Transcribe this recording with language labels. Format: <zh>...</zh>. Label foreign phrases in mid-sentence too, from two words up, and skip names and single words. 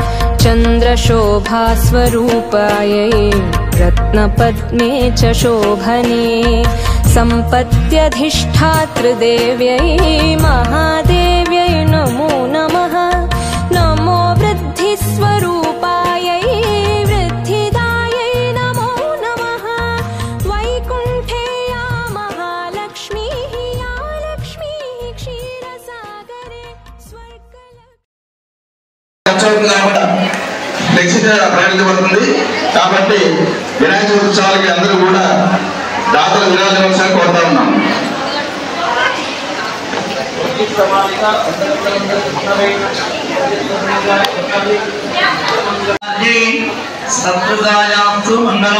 <sa>चन्द्रशोभास्वरूपायै रत्नपद्मे च शोभने सम्पत्त्यधिष्ठातृदेव्यै महादेव्यै नमो नमः। नमो वृद्धिस्वरूपायै वृद्धिदायै नमो नमः। वैकुण्ठे या महालक्ष्मी या लक्ष्मी क्षीरसागरे</sa> <te>ప్రకటించబడుతుంది కాబట్టి వినాయక చవితి ఉత్సవాలకి అందరూ కూడా దాతలు విరాజించాలని కోరుతా ఉన్నాం.</te> <sa>सत्कृतायास्तु मङ्गलम्.</sa>